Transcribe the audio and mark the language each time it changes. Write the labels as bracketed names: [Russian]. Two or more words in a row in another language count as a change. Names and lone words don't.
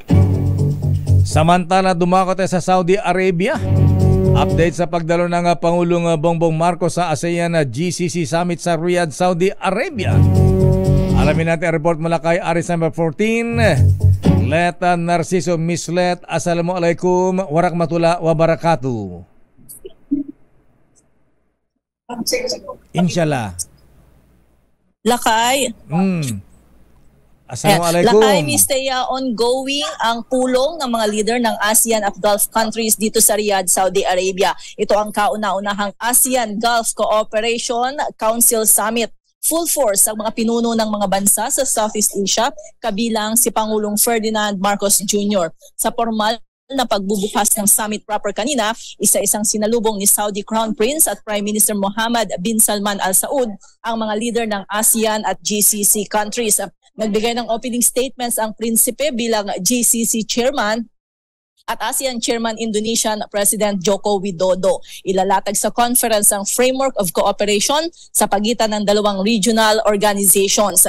[Filipino] Samantala, dumako tayo sa Saudi Arabia. Update sa pagdalo ng Pangulong Bongbong Marcos sa ASEAN GCC Summit sa Riyadh, Saudi Arabia. Alamin natin ang report mula kay Aris number 14. Let Narciso Mislet. [Arabic] السلام عليكم ورحمة الله وبركاته. [Filipino] Inshallah. Lakay. Assalamualaikum. Lakay, Mr. Ongoing ang pulong ng mga leader ng ASEAN at [English] Gulf countries [Filipino] dito sa Riyadh, Saudi Arabia. Ito ang kauna-unahang ASEAN Gulf Cooperation Council Summit. [English] Full force [Filipino] ang mga pinuno ng mga bansa sa Southeast Asia, kabilang si Pangulong Ferdinand Marcos Jr. Sa formal na pagbubukas ng [English] summit proper [Filipino] kanina, isa-isang sinalubong ni Saudi Crown Prince at Prime Minister Mohammed bin Salman Al Saud ang mga leader ng ASEAN at GCC countries. Nagbigay ng [English] opening statements [Filipino] ang prinsipe bilang GCC chairman at ASEAN Chairman Indonesian President Joko Widodo. Ilalatag sa conference ang [English] framework of cooperation [Filipino] sa pagitan ng dalawang [English] regional organizations.